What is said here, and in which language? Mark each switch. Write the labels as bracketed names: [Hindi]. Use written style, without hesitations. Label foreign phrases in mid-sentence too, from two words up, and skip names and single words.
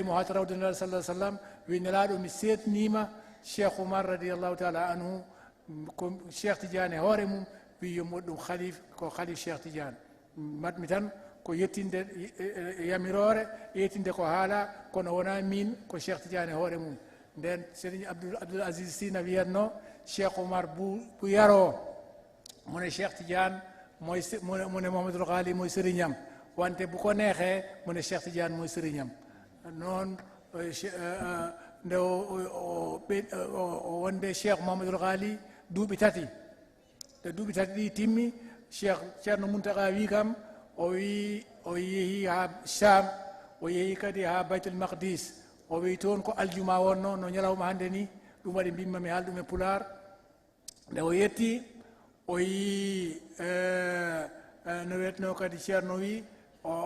[Fula] mo hat rawde nelaɗo sallah sallam wi nelaɗo mi setnima Cheikh Oumar [Arabic] رضي الله تعالى عنه [Fula] ko Cheikh Tidiane hoore mum wi yo moɗɗum khalif ko khalif Cheikh Tidiane matmi tan ko yettinde yamirore yettinde ko haala kono wona min ko Cheikh Tidiane hoore mum nden Serigne Abdoul Aziz Sy wiyatno Cheikh Oumar bu yaro mone Cheikh Tidiane mone Mouhamadoul Ghali moye sérignam wante bu ko neexee mone Cheikh Tidiane moye sérignam noon nde o wonde Cheikh Mouhamadoul Ghali duuɓi tati nde duuɓi tati ɗi timmi Cheikh Thierno Mountaga wi kam o yehi ha Cham o yehi kadi ha baytul maqdis o wi toon ko aljuma wonno no ñalawma hande ni ɗum waɗi mbimma mi haal ɗum e pular nde o yetti o yi no wetno kadi ceerno wi o